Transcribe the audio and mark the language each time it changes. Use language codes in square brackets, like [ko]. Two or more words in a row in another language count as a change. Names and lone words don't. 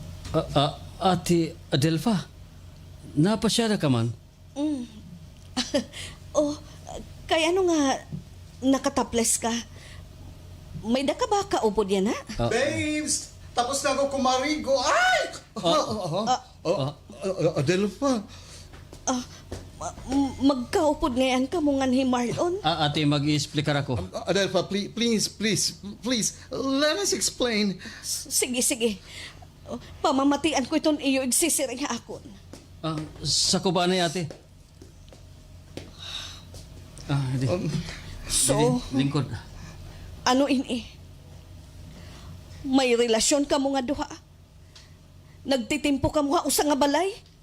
[war] Ate Adelfa, napasyada ka man? Oh, kaya ano nga nakataples ka? May daka ba kaupod yan, ha? Babes! Tapos na ako kumarigo. Ay! Adelfa. Magkaupod ngayon ka mo nga ni Marlon. Ate, mag-i-explicar ako. Adelfa, [en] please, let us explain. [war] Sige. Pamamatian ko itong iyo igsisiring akon. Sa kubanay, ate. Di. So, Lingkod. ano ini? May relasyon ka mo nga duha? Nagtitimpo ka mo nga usa nga balay?